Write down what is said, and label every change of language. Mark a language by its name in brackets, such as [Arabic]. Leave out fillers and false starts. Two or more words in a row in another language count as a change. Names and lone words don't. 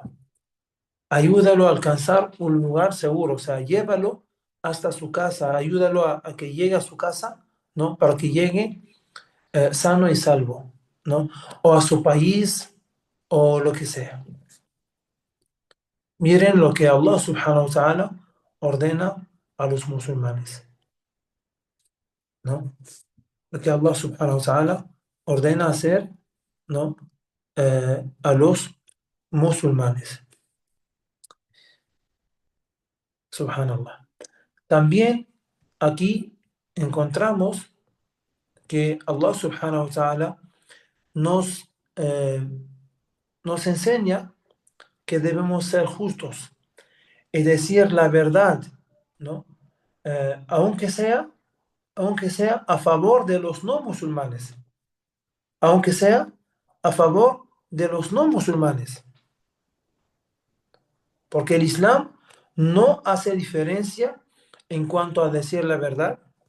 [Spanish] Ayúdalo a alcanzar un lugar seguro, o sea, llévalo hasta su casa, ayúdalo a que llegue a su casa, ¿no? Para que llegue sano y salvo, ¿no? O a su país o lo que sea. Miren lo que [Arabic] الله سبحانه وتعالى [Spanish] ordena a los musulmanes, ¿no? Lo que [Arabic] الله سبحانه وتعالى [Spanish] ordena hacer, ¿no? A los musulmanes, subhanallah. También aquí encontramos que [Arabic] الله سبحانه وتعالى [Spanish] nos, eh, nos enseña que debemos ser justos y decir la verdad, ¿no? Aunque sea a favor de los no musulmanes, aunque sea a favor de los no musulmanes, porque el Islam no hace diferencia en cuanto a decir la verdad.